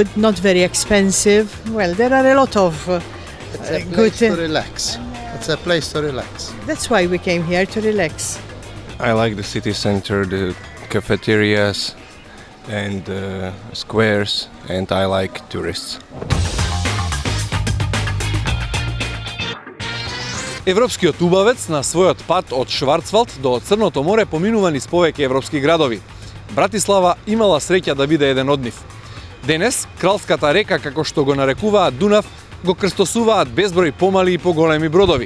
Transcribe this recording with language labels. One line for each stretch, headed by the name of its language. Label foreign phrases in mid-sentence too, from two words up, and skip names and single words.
English: Not very expensive. Well, there are a lot of good. To relax. It's a place to relax. That's why we came here, to relax. I like the city center, the cafeterias and squares, and I like tourists.
Macedonian: Европскиот убавец на својот пат од Шварцвалд до Црното море поминува низ повеќе европски градови. Братислава имала среќа да биде еден од нив. Денес, кралската река, како што го нарекуваат Дунав, го крстосуваат безброј помали и поголеми бродови.